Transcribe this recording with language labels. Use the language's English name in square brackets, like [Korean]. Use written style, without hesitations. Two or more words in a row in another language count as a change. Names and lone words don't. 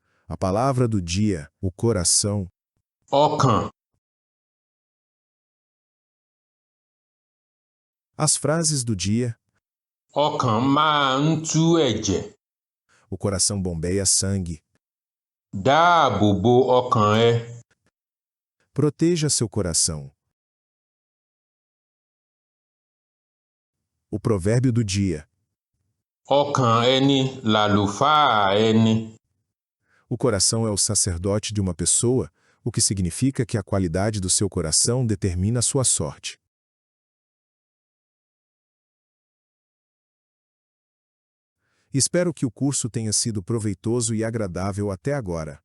[Portuguese] A palavra do dia, o coração. [Yoruba] ọkàn, [Portuguese] As frases do dia, [Yoruba] ọkàn máa ń tú ẹ̀jẹ̀. [Portuguese] o coração bombeia sangue. [Yoruba] Dáàbò bo ọkàn ẹ. [Portuguese] Proteja seu coração. O provérbio do dia, [Yoruba] Ọkàn ẹni làlùfáà ẹni. [Portuguese] o coração é o sacerdote de uma pessoa, o que significa que a qualidade do seu coração determina a sua sorte. Espero que o curso tenha sido proveitoso e agradável até agora.